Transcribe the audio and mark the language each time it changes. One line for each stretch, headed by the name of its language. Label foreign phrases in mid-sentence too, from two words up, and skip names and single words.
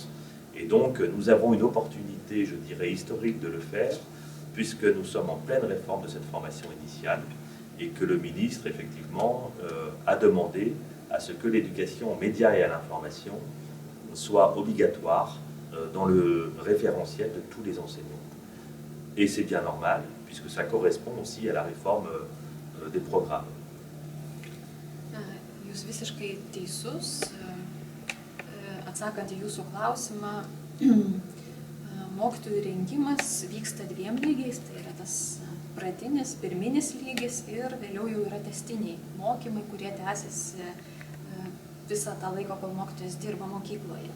French: Et donc, nous avons une opportunité, je dirais, historique de le faire, puisque nous sommes en pleine réforme de cette formation initiale et que le ministre, effectivement, a demandé à ce que l'éducation aux médias et à l'information soit obligatoire dans le référentiel de tous les enseignants. Et c'est bien normal, puisque ça correspond aussi à la réforme des programmes.
Lithuanian: Jūs visiškai teisus. Atsakant į jūsų klausimą, mokytojų rengimas vyksta dviem lygiais, tai yra tas pradinis, pirminis lygis ir vėliau jau yra tęstiniai mokymai, kurie tęsiasi visą tą laiką, kol mokytojas dirba mokykloje.